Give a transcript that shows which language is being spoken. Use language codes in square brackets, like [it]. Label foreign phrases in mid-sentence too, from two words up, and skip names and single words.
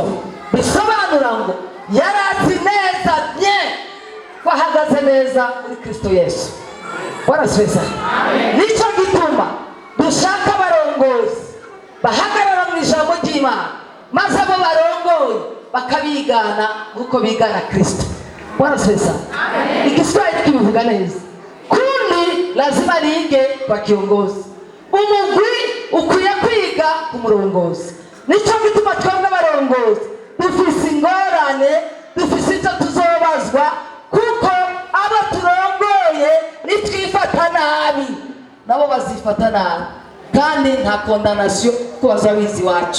[rn] Bisobanura ngo yari azi neza ko ahagaze neza muri Kristo Yesu. Bwana Yesu. Nicyo gituma dushaka abarongozi bahagarara mu ijambo ry'Imana, maze abo barongoye bakabigana nk'uko bigana Kristo. Bwana Yesu. Igiswahili kibivuga neza, [sw] kundi lazima niige kwa kiongozi, [rn] umugwi ukwiye kwiga ku murongozi. Nicyo gituma twebwe abarongozi dufise ingorane, dufise icyo tuzobazwa, kuko abo turongoye nitwifata nabi nabo bazifata nabi, kandi nta condamnation ku bazabizi wacu.